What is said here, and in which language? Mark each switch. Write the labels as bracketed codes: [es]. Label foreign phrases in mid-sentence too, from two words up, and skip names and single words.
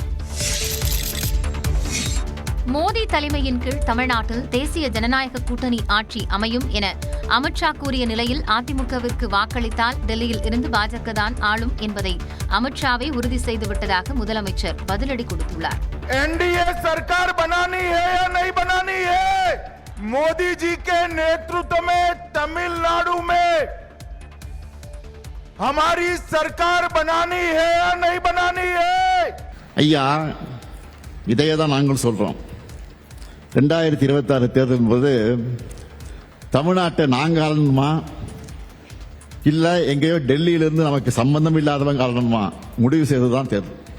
[ta] மோடி தலைமையின் கீழ் தமிழ்நாட்டில் தேசிய ஜனநாயக கூட்டணி ஆட்சி அமையும் என அமித்ஷா கூறிய நிலையில் அதிமுகவிற்கு வாக்களித்தால் டெல்லியில் இருந்து பாஜக தான் ஆளும் என்பதை அமித்ஷாவை உறுதி செய்துவிட்டதாக முதலமைச்சர் பதிலடி கொடுத்துள்ளார். [hi] एनडीए सरकार बनानी है या नहीं बनानी है? मोदी जी के नेतृत्व में तमिलनाडु में हमारी सरकार बनानी है या नहीं बनानी है? [ta] ஐயா, இதையே தான் நாங்கள் சொல்றோம். 2026 தேர்தலின் போது தமிழ்நாட்டை நாங்க ஆளணுமா, இல்ல எங்கேயோ டெல்லியிலிருந்து நமக்கு சம்பந்தம் இல்லாதவங்க ஆளணுமா முடிவு செய்வதுதான் தேர்தல்.